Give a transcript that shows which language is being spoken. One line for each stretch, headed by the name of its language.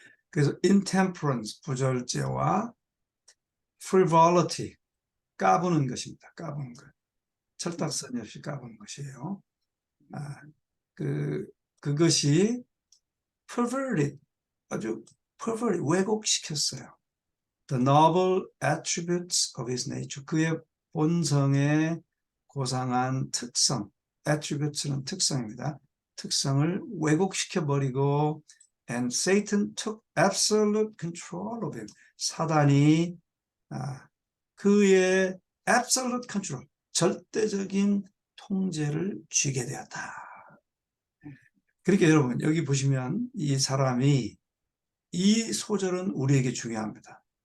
Korean: 그래서 intemperance, 부절제와 frivolity, 까부는 것입니다. 까부는 것. 철딱서니 없이 까부는 것이에요. 그것이 perverted, 아주 perverted, 왜곡시켰어요.
English: The noble attributes of his nature,
Korean: 그의 본성의 고상한 특성, attributes는 특성입니다. 특성을 왜곡시켜버리고
English: and Satan took absolute control of him.
Korean: 사단이 그의 absolute control, 절대적인 통제를 쥐게 되었다. 그러니까 여러분 여기 보시면 이 사람이, 이 소절은 우리에게 중요합니다.